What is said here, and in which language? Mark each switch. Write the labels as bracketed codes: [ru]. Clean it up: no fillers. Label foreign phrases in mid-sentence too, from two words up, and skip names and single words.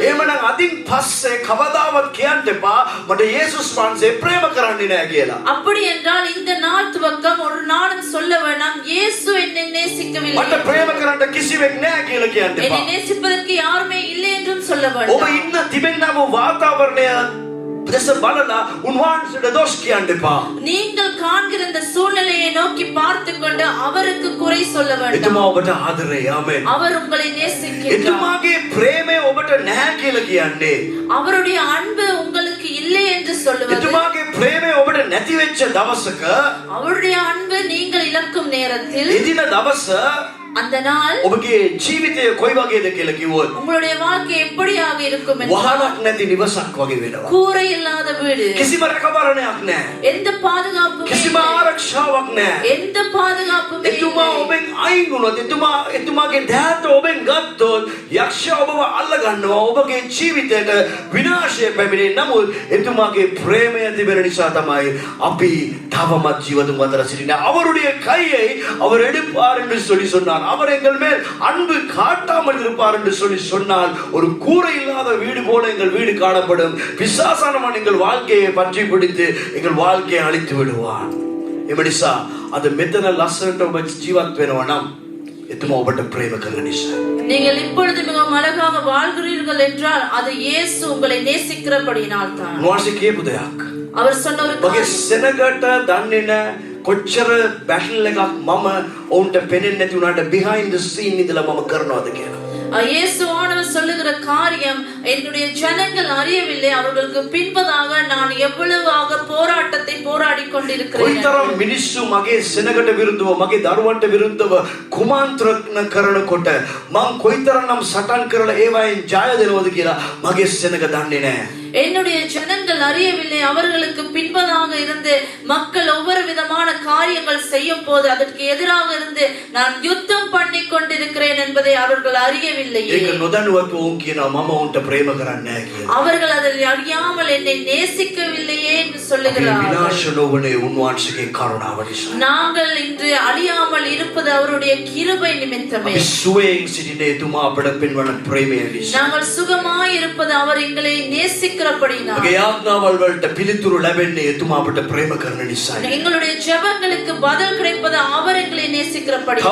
[si] එහෙමනම් අදින් පස්සේ කවදාවත් කියන්න එපා මට යේසුස් වහන්සේ ප්‍රේම කරන්නේ නැහැ කියලා. [ta] அப்படி என்றால் இந்த நாள் துவக்கம் ஒரு நாளும் சொல்ல வேண்டாம் இயேசு என்னை நேசிக்கவில்லை, [si] මට ප්‍රේම කරන්න කිසිවෙක් නැහැ කියලා කියන්න [ta] என்னை [si] එපා. [ta] நேசிப்பதற்கு யாருமே இல்லை என்றும் சொல்ல [si] ඔබ [ta] வேண்டாம். [si] ඉන්න තිබෙනා වූ වාතාවරණය දෙස බලලා උන්වහන්සේට දොස් කියන්න එපා. [ta] நீங்கள் காண்கிற இந்த சூழ்நிலையை நோக்கி பார்த்து கொண்டு அவருக்கு குறை சொல்ல வேண்டாம். [si] එතුමා ඔබට ආදරේ. ආමෙන්. [ta] அவர் உங்களை நேசிக்கிறார். [si] එතුමාගේ ප්‍රේමය ඔබට නැහැ කියලා කියන්නේ. [ta] அவருடைய அன்பு உங்களுக்கு இல்லை என்று சொல்லுவது, [si] එතුමාගේ ප්‍රේමය ඔබට නැති වෙච්ච දවසක [ta] அவருடைய அன்பு நீங்கள் இழக்கும் நேரத்தில் [si] එදින දවස [ta] அந்த நாள் [si] ඔබගේ ජීවිතය කොයි වගේද කියලා කිව්වොත් [ta] உங்களுடைய வாழ்க்கை எப்படியாக இருக்கும் என்றால் [si] වහලක් නැති නිවසක් වගේ වෙනවා. [ta] கூரை இல்லாத வீடு, [si] කිසිම රැකවරණයක් නැහැ. [ta] எந்த பாதுகாப்பும் [si] කිසිම [ta] இல்லை, [si] ආරක්ෂාවක් නැහැ. [ta] எந்த பாதுகாப்பும் [si] එතුමා [ta] இல்லை. [si] ඔබෙන් අයින් වුණොත්, එතුමාගේ දෑත ඔබෙන් ගත්තොත් යක්ෂයා ඔබව අල්ල ගන්නවා. ඔබගේ ජීවිතයට විනාශය පැමිණෙන්නේ. නමුත් එතුමාගේ ප්‍රේමය තිබෙන නිසා තමයි අපි තවමත් ජීවතුන් අතර සිටින්නේ. [ta] அவருடைய கையை அவர் எடுப்பார் என்று சொல்லி சொன்னார். அவர் எங்கள் மேல் அன்பு காட்டாமல் இருப்பார் என்று சொல்லி சொன்னால் ஒரு கூரை இல்லாத வீடு போல எங்கள் வீடு காணப்படும். பிசாசானவன் எங்கள் வாழ்க்கையை பற்றி பிடித்து எங்கள் வாழ்க்கையை அழித்து விடுவான். [si] එම නිසා අද මෙතන ලස්සනට ඔබ ජීවත් වෙනවා නම් එතුමා ඔබට ප්‍රේම කරන නිසා. [ta] நீங்கள் இப்பொழுது மிகவும் அழகாக வாழ்கிறீர்கள் என்றால் அது இயேசு உங்களை நேசிக்கிறபடியினால் தான். [si] උන්වහන්සේ කියපු දෙයක්. [ta] அவர் சொன்ன ஒரு [si] මගේ [ta] காரியம், [si] සෙනගට දන්නේ නැහැ කොච්චර බැටල් එකක් මම ඔවුන්ට පෙනෙන්නේ නැති උනාට [en] behind the scene [si] ඉඳලා මම කරනවාද කියලා. [ta] இயேசு ஆண்டவர் சொல்லுகிற காரியம் என்னுடைய ஜனங்கள் அறியவில்லை, அவர்களுக்கு பின்பதாக நான் எவ்வளவாக போராட்டத்தை போராடி கொண்டிருக்கிறேன். [si] කොයිතරම් මිනිස්සු මගේ සෙනගට විරුද්ධව මගේ දරුවන්ට විරුද්ධව කුමාන්ත්‍රණ කරනකොට මම කොයිතරම්නම් සටන් කරලා ඒවයින් ජය දෙනවද කියලා මගේ සෙනග දන්නේ නැහැ. [ta] என்னுடைய ஜனங்கள் அறியவில்லை, அவர்களுக்கு பின்பதாக இருந்து மக்கள் ஒவ்வொரு விதமான காரியங்கள் செய்யும் போது அதற்கு எதிராக இருந்து நான் யுத்தம் பண்ணி கொண்டிருக்கிறேன் என்பதை அவர்கள் அறியவில்லை. [si] ඒක නොදැනුවත්ව උන් කියනවා මම උන්ට ප්‍රේම කරන්නේ නැහැ කියලා. [ta] அவர்கள் அதை அறியாமல் என்னை நேசிக்கவில்லையே என்று சொல்லுகிறார்கள். [si] විනාශ නොවනේ උන්වහන්සේගේ කරුණාව නිසා. [ta] நாங்கள் இன்று அழியாமல் இருப்பது அவருடைய கிருபை நிமித்தமே. [si] අපි සුවයෙන් සිටින එතුමා අපට පෙන්වන ප්‍රේමය නිසා. [ta] நாங்கள் சுகமாய் இருப்பது அவர் எங்களை நேசிக்கிறபடியினால். [si] මගේ යාඥාවල් වලට පිළිතුරු ලැබෙන්නේ එතුමා අපට ප්‍රේම කරන නිසායි. [ta] எங்களுடைய ஜெபங்களுக்கு பதில் கிடைப்பது அவர் எங்களை நேசிக்கிறபடியினால்.